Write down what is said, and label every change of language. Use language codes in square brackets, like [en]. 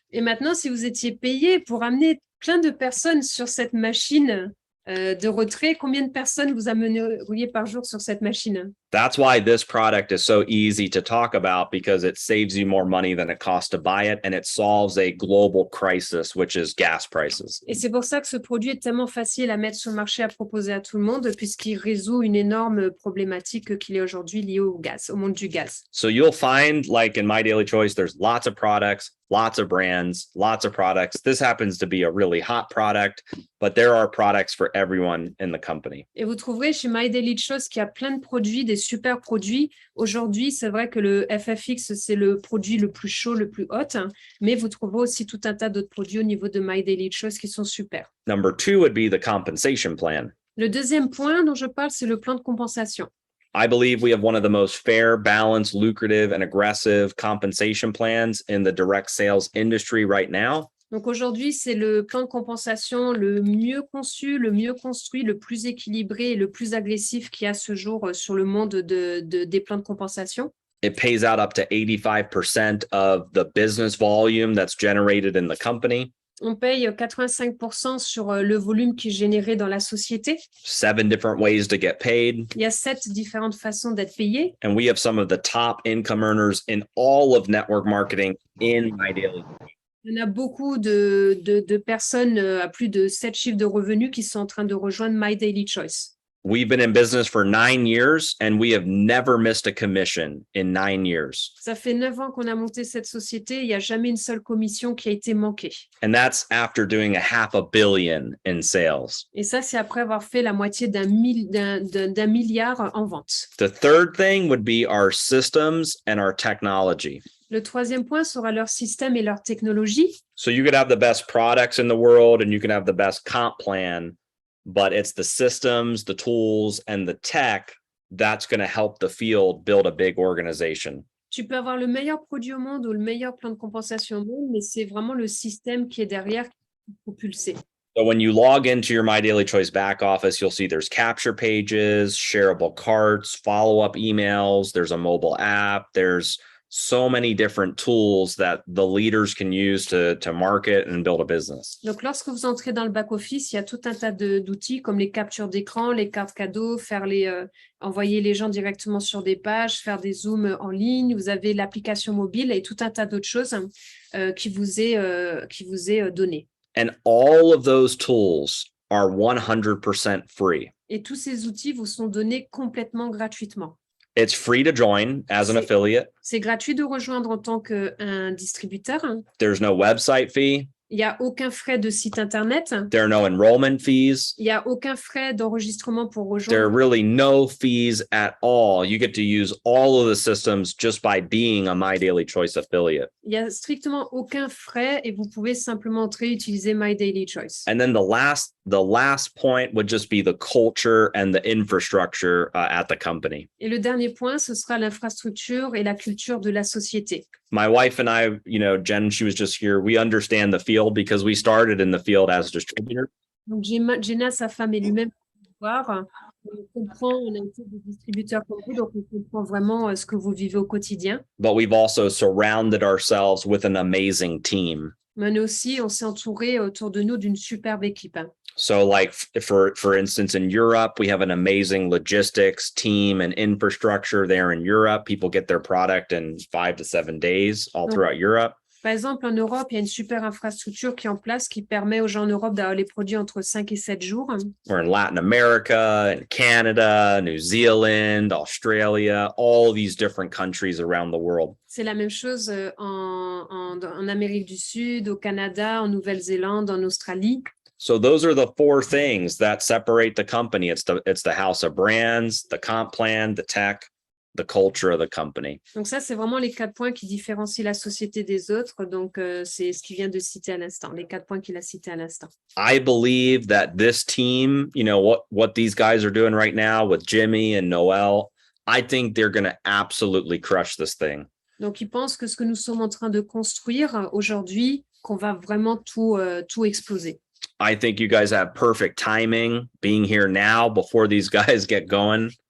[fr] Et maintenant, si vous étiez payé pour amener plein de personnes sur cette machine de retrait, combien de personnes vous amèneriez par jour sur cette machine? [en] That's why this product is so easy to talk about because it saves you more money than it costs to buy it and it solves a global crisis, which is gas prices. [fr] Et c'est pour ça que ce produit est tellement facile à mettre sur le marché, à proposer à tout le monde, puisqu'il résout une énorme problématique qu'il est aujourd'hui liée au gaz, au monde du gaz. [en] So you'll find, like in My Daily Choice, there's lots of products, lots of brands, lots of products. This happens to be a really hot product, but there are products for everyone in the company. [fr] Et vous trouverez chez My Daily Choice qu'il y a plein de produits, des super produits. Aujourd'hui, c'est vrai que le FFX, c'est le produit le plus chaud, le plus hot, hein, mais vous trouverez aussi tout un tas d'autres produits au niveau de My Daily Choice qui sont super. [en] Number two would be the compensation plan. [fr] Le deuxième point dont je parle, c'est le plan de compensation. [en] I believe we have one of the most fair, balanced, lucrative, and aggressive compensation plans in the direct sales industry right now. [fr] Donc aujourd'hui, c'est le plan de compensation le mieux conçu, le mieux construit, le plus équilibré et le plus agressif qu'il y a à ce jour sur le monde des plans de compensation. [en] It pays out up to 85% of the business volume that's generated in the company. [fr] On paye 85% sur le volume qui est généré dans la société. [en] 7 different ways to get paid. [fr] Il y a 7 différentes façons d'être payé. [en] And we have some of the top income earners in all of network marketing in My Daily. [fr] Il y en a beaucoup de personnes à plus de 7 chiffres de revenus qui sont en train de rejoindre My Daily Choice. [en] We've been in business for 9 years and we have never missed a commission in 9 years. [fr] Ça fait 9 ans qu'on a monté cette société. Il n'y a jamais une seule commission qui a été manquée. [en] And that's after doing $500 million in sales. [fr] Et ça, c'est après avoir fait la moitié d'un milliard en vente. [en] The third thing would be our systems and our technology. [fr] Le troisième point sera leur système et leur technologie. [en] So you could have the best products in the world and you can have the best comp plan, but it's the systems, the tools, and the tech that's going to help the field build a big organization. [fr] Tu peux avoir le meilleur produit au monde ou le meilleur plan de compensation au monde, mais c'est vraiment le système qui est derrière qui peut propulser. [en] So when you log into your My Daily Choice back office, you'll see there's capture pages, shareable carts, follow-up emails, there's a mobile app, there's so many different tools that the leaders can use to market and build a business. [fr] Donc, lorsque vous entrez dans le back-office, il y a tout un tas d'outils comme les captures d'écran, les cartes cadeaux, envoyer les gens directement sur des pages, faire des zooms en ligne. Vous avez l'application mobile et tout un tas d'autres choses qui vous est donné. [en] And all of those tools are 100% free. [fr] Et tous ces outils vous sont donnés complètement gratuitement. [en] It's free to join as an [fr] C'est- [en] affiliate. [fr] C'est gratuit de rejoindre en tant qu'un distributeur. [en] There's no website fee. [fr] Il n'y a aucun frais de site internet. [en] There are no enrollment fees. [fr] Il n'y a aucun frais d'enregistrement pour [en] There are [fr] rejoindre. [en] really no fees at all. You get to use all of the systems just by being a My Daily Choice affiliate. [fr] Il n'y a strictement aucun frais et vous pouvez simplement entrer et utiliser My Daily Choice. [en] And then the last point would just be the culture and the infrastructure at the company. [fr] Et le dernier point, ce sera l'infrastructure et la culture de la société. [en] My wife and I, Jen, she was just here. We understand the field because we started in the field as distributors. [fr] Donc, Jenna, sa femme et lui-même, on comprend, on a été des distributeurs comme vous, donc on comprend vraiment ce que vous vivez au quotidien. [en] But we've also surrounded ourselves with an amazing team. [fr] Mais aussi, on s'est entouré autour de nous d'une superbe équipe. [en] So like for instance, in Europe, we have an amazing logistics team and infrastructure there in Europe. People get their product in 5 to 7 days all [fr] Donc, [en] throughout Europe. [fr] Par exemple, en Europe, il y a une super infrastructure qui est en place qui permet aux gens en Europe d'avoir les produits entre 5 et 7 jours. [en] We're in Latin America and Canada, New Zealand, Australia, all these different countries around the world. [fr] C'est la même chose en Amérique du Sud, au Canada, en Nouvelle-Zélande, en Australie. [en] So those are the 4 things that separate the company. It's the house of brands, the comp plan, the tech, the culture of the company. [fr] Donc ça, c'est vraiment les 4 points qui différencient la société des autres. Donc, c'est ce qu'il vient de citer à l'instant, les 4 points qu'il a cités à l'instant. [en] I believe that this team, what these guys are doing right now with Jimmy and Noel, I think they're going to absolutely crush this thing. [fr] Donc, il pense que ce que nous sommes en train de construire aujourd'hui, qu'on va vraiment tout exploser. [en] I think you guys have perfect timing being here now before these guys get going.